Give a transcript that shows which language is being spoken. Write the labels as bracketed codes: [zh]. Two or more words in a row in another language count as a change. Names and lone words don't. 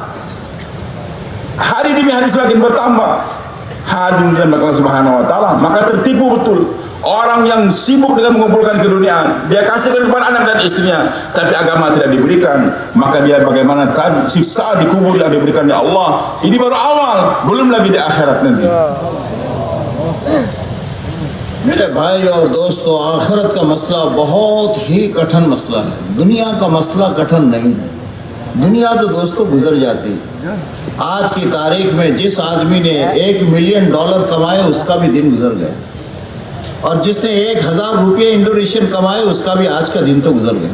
[id] Hari demi hari semakin bertambah. Hadirin dan Allah [ar] سبحانه وتعالى, [id] maka tertipu betul orang yang sibuk dengan mengumpulkan keduniaan. Dia kasihkan kepada anak dan istrinya, tapi agama tidak diberikan. Maka dia bagaimana tadi siksa di kubur yang diberikan oleh Allah. Ini baru awal, belum lagi di akhirat nanti. [hi] मेरे भाई और दोस्तों, आखिरत का मसला बहुत ही कठिन मसला है। दुनिया का मसला कठिन नहीं है। दुनिया तो दोस्तों गुजर जाती है। आज की तारीख में जिस आदमी ने $1 मिलियन कमाए उसका भी दिन गुजर गया, और जिसने 1000 रुपये इंडोनेशियन कमाए उसका भी आज का दिन तो गुजर गया।